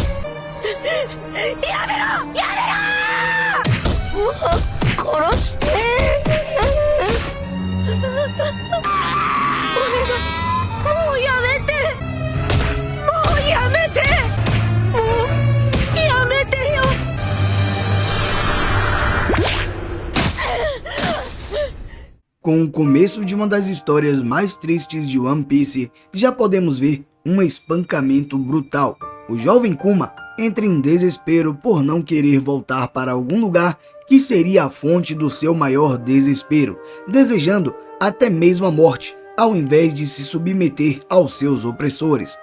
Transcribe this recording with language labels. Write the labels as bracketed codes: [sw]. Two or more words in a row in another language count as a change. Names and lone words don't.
[ja] やめろやめろ。もう殺して。もうやめて、もうやめて、もうやめてよ。 [pt] Com o começo de uma das histórias mais tristes de One Piece, já podemos ver um espancamento brutal. O jovem Kuma entra em desespero por não querer voltar para algum lugar que seria a fonte do seu maior desespero, desejando até mesmo a morte, ao invés de se submeter aos seus opressores.